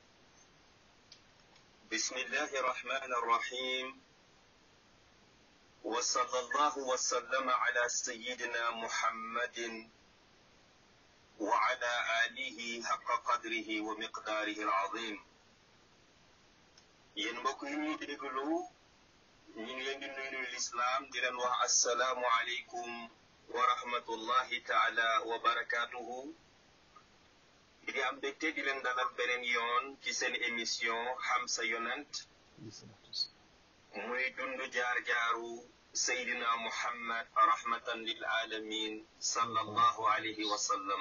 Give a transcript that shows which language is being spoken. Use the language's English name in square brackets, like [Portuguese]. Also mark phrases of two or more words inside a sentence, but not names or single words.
[Arabic] بسم الله الرحمن الرحيم. وصلى الله وسلم على سيدنا محمد وعلى آله حق قدره ومقداره العظيم. [Wolof] yéen mbokk yi ñuy déglu ñu ngi leen di nuyu lislaam di leen wax [Arabic] السلام عليكم ورحمة الله تعالى وبركاته. [Wolof] di am mbégte di leen dalal beneen yoon ci seen émission xam sa yonent muy dund jaar-jaaru Seydina Muhammad [Arabic] رحمة للعالمين صلى الله عليه وسلم.